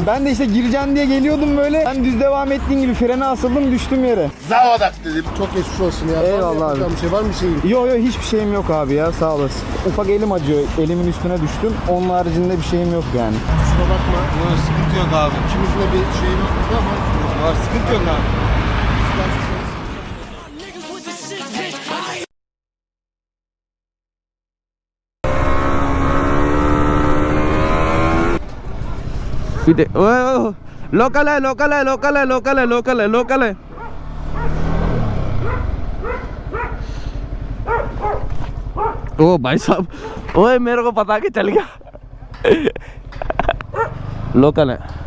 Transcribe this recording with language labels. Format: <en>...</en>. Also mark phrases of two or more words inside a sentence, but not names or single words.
<tr>Ben de işte gireceğim diye geliyordum böyle. Ben düz devam ettiğin gibi frene asıldım, düştüm yere. Zavadak dedim. Çok geçmiş olsun ya. Eyvallah abi. Bir şey var mı şeyin? Yo hiçbir şeyim yok abi ya, sağ olasın. Ufak elim acıyor, elimin üstüne düştüm. Onun haricinde bir şeyim yok yani. Kusura bakma. Yok sıkıntı yok abi. İkimizde bir şeyim yok ama. Var sıkıntı yok abi.</tr> <hi>लोकल है ओ भाई साहब ओए मेरे को पता कि चल गया लोकल है</hi>